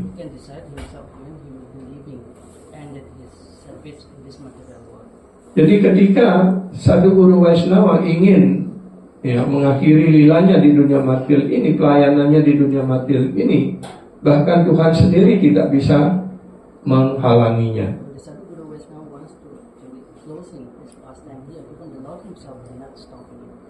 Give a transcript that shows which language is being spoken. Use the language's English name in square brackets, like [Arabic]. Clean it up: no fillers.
[English] He can decide himself when he will be leaving, ended his service in this material world. [Indonesian] Jadi ketika Sadhu Guru Vaishnava ingin ya mengakhiri lilanya di dunia material ini, pelayanannya di dunia material ini, bahkan Tuhan sendiri tidak bisa menghalanginya. [English] The Sadhu Guru Vaishnava wants to be closing his pastime here, even the Lord himself cannot stop him.